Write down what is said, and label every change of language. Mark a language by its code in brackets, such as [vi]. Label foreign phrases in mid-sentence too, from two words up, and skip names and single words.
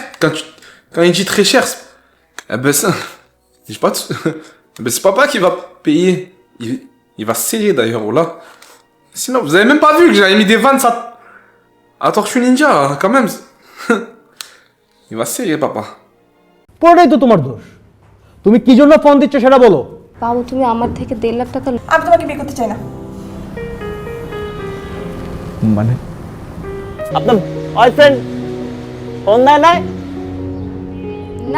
[fr] Quand il dit très cher, eh ben ça... J'ai pas de... Eh ben c'est papa qui va payer. Il va serrer, d'ailleurs, voilà. Sinon, vous avez même pas vu que j'avais mis des vannes à Tortue Ninja, hein, quand même. Il va serrer, papa. [bn] পুরোটাই তো তোমার দোষ। তুমি কি জন্য ফোন দিচ্ছ সেটা বলো। বাবু তুমি আমার থেকে 1.5 লাখ টাকা আমি তোমাকে বিয়ে করতে চাই না। মানে আপনার বয়ফ্রেন্ড ফোন দেয় নাই? না